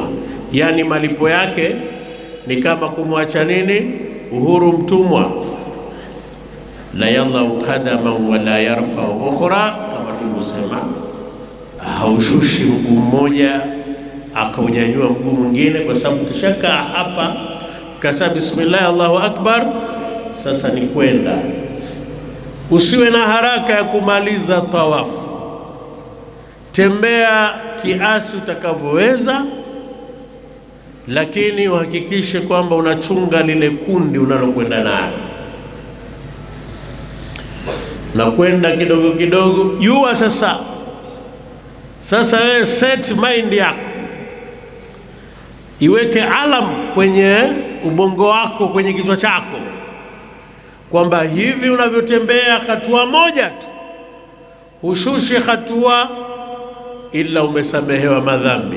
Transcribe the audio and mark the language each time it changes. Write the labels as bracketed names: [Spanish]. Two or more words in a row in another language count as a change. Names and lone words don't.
[Swahili] Yani malipo yake ni kama kumwacha nini? Uhuru mtumwa. [Arabic] لا يالله قدما ولا يرفع أخرى, [Swahili] kama tulivyosema, haushushi mguu mmoja akaunyanyua mguu mwingine, kwa sababu kishaka hapa kasa [Arabic] بسم الله الله أكبر, [Swahili] sasa ni kwenda. Usiwe na haraka ya kumaliza tawafu, tembea kiasi utakavyoweza, lakini uhakikishe kwamba unachunga lile kundi unalokwenda nalo, na kwenda kidogo kidogo. Jua sasa wewe [English] set mind [Swahili] yako, iweke alam kwenye ubongo wako, kwenye kichwa chako, kwamba hivi unavyotembea hatua moja tu, hushushi hatua ila umesamehewa madhambi.